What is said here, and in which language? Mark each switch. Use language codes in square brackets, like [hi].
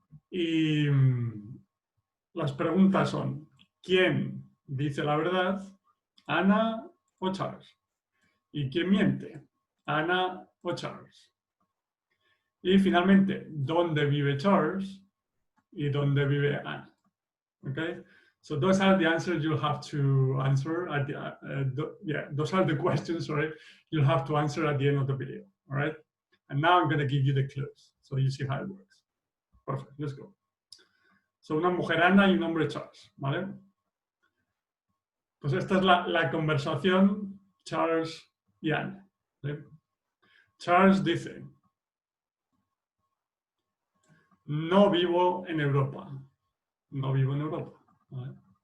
[es] Y las preguntas son, ¿quién dice la verdad? ¿Ana o Charles? ¿Y quién miente? ¿Ana o Charles? Y finalmente, ¿dónde vive Charles? ¿Y dónde vive Ana? Okay? [en] So those are the answers you'll have to answer at those are the questions, sorry, you'll have to answer at the end of the video, all right? And now I'm going to give you the clues, so you see how it works. Perfect, let's go. [es] So una mujer Ana y un hombre Charles, ¿vale? Pues esta es la conversación Charles y Ana. ¿Sí? Charles dice, no vivo en Europa. No vivo en Europa. ¿Vale?